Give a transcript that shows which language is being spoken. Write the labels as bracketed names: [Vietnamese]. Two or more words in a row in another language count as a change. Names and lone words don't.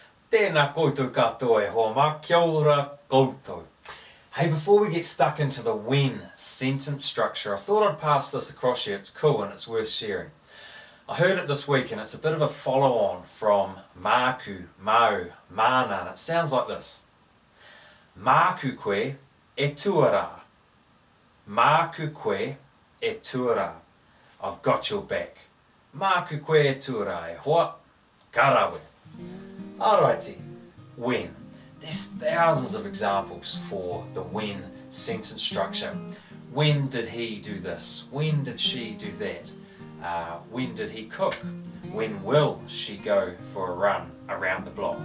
[Māori] Tēnā koutou katoa e hoa mā, kia ora koutou. [English] Hey, before we get stuck into the when sentence structure, I thought I'd pass this across you. It's cool and it's worth sharing. I heard it this week and it's a bit of a follow-on from [Māori] māku, mau, mana, [English] and it sounds like this. [Māori] Māku koe e tuarā. Māku koe e tuarā. [English] I've got your back. [Māori] Māku koe e tuarā e hoa, karawe. [English] Alrighty, when. There's thousands of examples for the when sentence structure. When did he do this? When did she do that? When did he cook? When will she go for a run around the block?